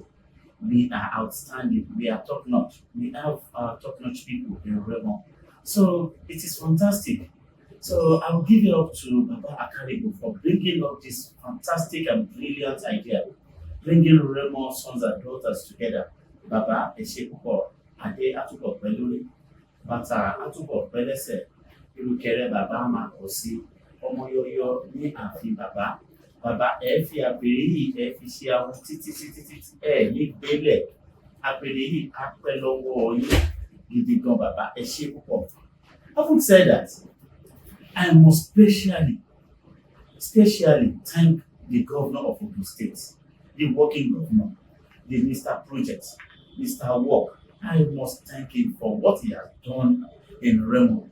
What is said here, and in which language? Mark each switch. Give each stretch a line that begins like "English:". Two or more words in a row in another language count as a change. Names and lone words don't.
English: We are outstanding. We are top notch. We have top notch people in Remo. So it is fantastic. So I will give it up to Baba Akarigo for bringing up this fantastic and brilliant idea, bringing Remo sons and daughters together.
Yoruba: Baba Eshepuko, Ade Atuko Peluri, Bata Atuko Pelese, Irukere Baba Makosi, Omoyoyo ni Afi Baba. Bàbá fi àpèrè yìí fi ṣe àwọn títí ní gbélẹ̀ àpèrè yìí á pẹ́ lọ́wọ́ yín gidi gan bàbá ṣé púpọ̀.
English: Having said that, I must specially thank the governor of Ogun State, the working governor, the Mr. Project, Mr. Work. I must thank him for what he has done in Remo.